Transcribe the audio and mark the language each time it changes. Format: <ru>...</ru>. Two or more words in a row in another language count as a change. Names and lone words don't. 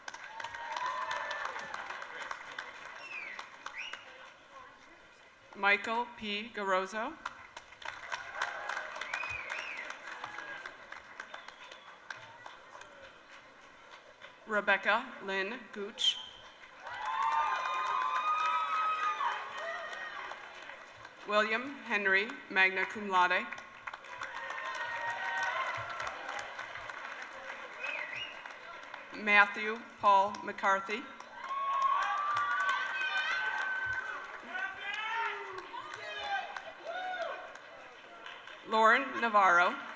<en>Michael P. Gorozo. Rebecca Lynn Gooch. William Henry,</en> <la>magna cum laude.</la> <en>Matthew Paul McCarthy. Lauren Navarro.</en>